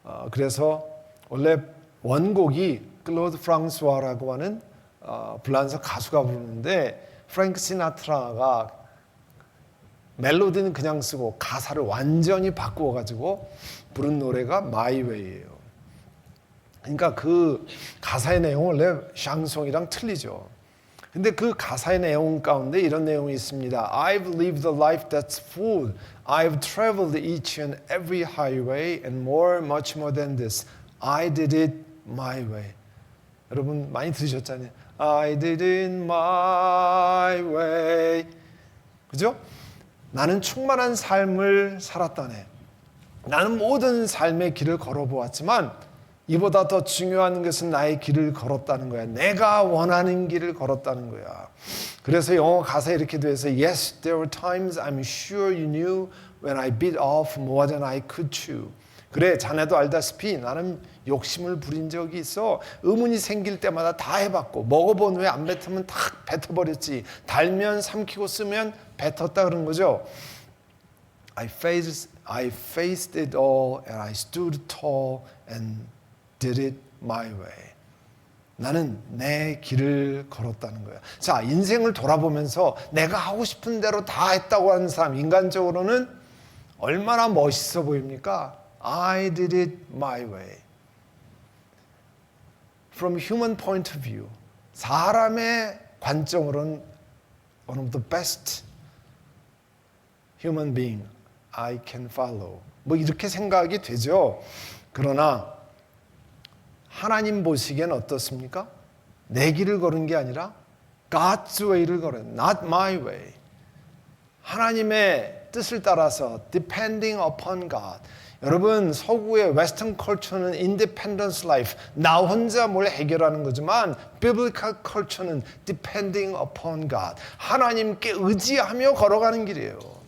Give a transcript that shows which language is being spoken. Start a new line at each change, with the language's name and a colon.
Korean: 그래서 원래 원곡이 클로드 프랑스와라고 하는 블란서 가수가 부르는데 프랭크 시나트라가 멜로디는 그냥 쓰고 가사를 완전히 바꾸어 가지고 부른 노래가 마이웨이예요. 그러니까 그 가사의 내용은 원래 샹송이랑 틀리죠. 근데 그 가사의 내용 가운데 이런 내용이 있습니다.
English: I've lived a life that's full. I've traveled each and every highway and more, much more than this. I did it my way.
Korean: 여러분 많이 들으셨잖아요.
English: I did it my way.
Korean: 그죠? 나는 충만한 삶을 살았다네. 나는 모든 삶의 길을 걸어보았지만 이보다 더 중요한 것은 나의 길을 걸었다는 거야. 내가 원하는 길을 걸었다는 거야. 그래서 영어 가사에 이렇게 돼서
English: Yes, there were times I'm sure you knew when I bit off more than I could chew.
Korean: 그래, 자네도 알다시피 나는 욕심을 부린 적이 있어. 의문이 생길 때마다 다 해봤고 먹어본 후에 안 뱉으면 탁 뱉어버렸지. 달면 삼키고 쓰면 뱉었다 그런 거죠.
English: I faced it all and I stood tall and did it my way.
Korean: 나는 내 길을 걸었다는 거야. 자, 인생을 돌아보면서 내가 하고 싶은 대로 다 했다고 하는 사람, 인간적으로는 얼마나 멋있어 보입니까?
English: I did it my way. From human point of view,
Korean: 사람의 관점으로는
English: one of the best human being I can follow.
Korean: 뭐 이렇게 생각이 되죠. 그러나 하나님 보시기엔 어떻습니까? 내 길을 걸은 게 아니라 God's way를 걸은,
English: not my way.
Korean: 하나님의 뜻을 따라서
English: depending upon God.
Korean: 여러분, 서구의 웨스턴 컬처는
English: independence life,
Korean: 나 혼자 뭘 해결하는 거지만 biblical culture는
English: depending upon God,
Korean: 하나님께 의지하며 걸어가는 길이에요.